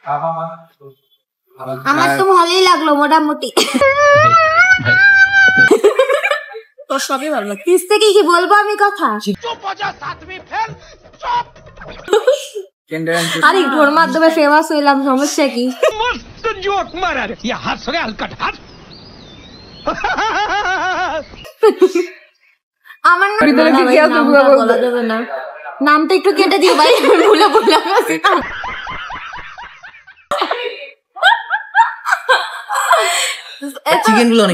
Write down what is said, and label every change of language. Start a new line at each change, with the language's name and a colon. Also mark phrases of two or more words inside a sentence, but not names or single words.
Bangla: আমার তো ভালোই লাগলো মোটামুটি। তোর সবই ভালো লাগে। কিস থেকে কি বলবো আমি কথা? আরে ওর মাধ্যমে ফেমাস হইলাম সমস্যা কি?
Hindi: मस्त जोक मारा रे ये हंस रे हलकट हंस।
Bangla: আমার বলা যাবে না, নামটা একটু কেটে দিও ভাই, ভুলে গেছি। চিকেন গুলো অনেক